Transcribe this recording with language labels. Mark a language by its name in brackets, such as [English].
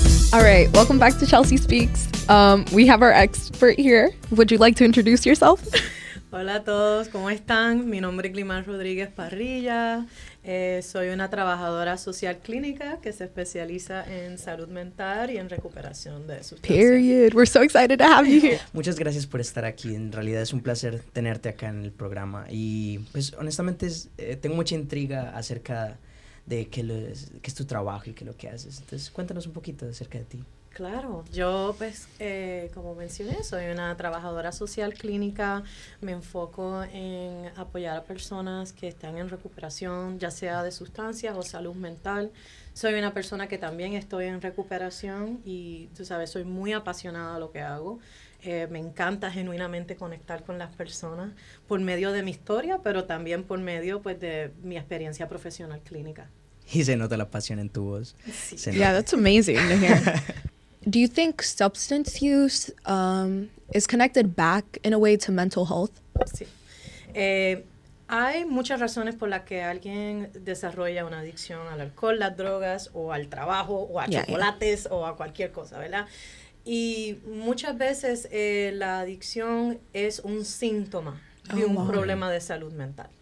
[English] All right, welcome back to Chelsea Speaks. We have our expert here. Would you like to introduce yourself? [Spanish] Hola a todos, ¿cómo están? Mi nombre es Glimar Rodríguez Parrilla. Soy una trabajadora social clínica que se especializa en salud mental y en recuperación de sustancias. [English] Period. We're so excited to have you here. [Spanish] Muchas gracias por estar aquí. En realidad es un placer tenerte acá en el programa. Y pues honestamente tengo mucha intriga acerca de qué es tu trabajo y qué es lo que haces. Entonces cuéntanos un poquito acerca de ti. Claro, yo pues como mencioné soy una trabajadora social clínica, me enfoco en apoyar a personas que están en recuperación, ya sea de sustancias o salud mental. Soy una persona que también estoy en recuperación y tú sabes, soy muy apasionada de lo que hago. Me encanta genuinamente conectar con las personas por medio de mi historia, pero también por medio pues de mi experiencia profesional clínica. Y se nota la pasión en tu voz. Sí. Se [English] Yeah, [Spanish] nota. [English] that's amazing to hear. Do you think substance use is connected back in a way to mental health? [Spanish] Sí. Hay muchas razones por las que alguien desarrolla una adicción al alcohol, las drogas, o al trabajo, o a chocolates, o a cualquier cosa, ¿verdad? Y muchas veces la adicción es un síntoma de un problema de salud mental.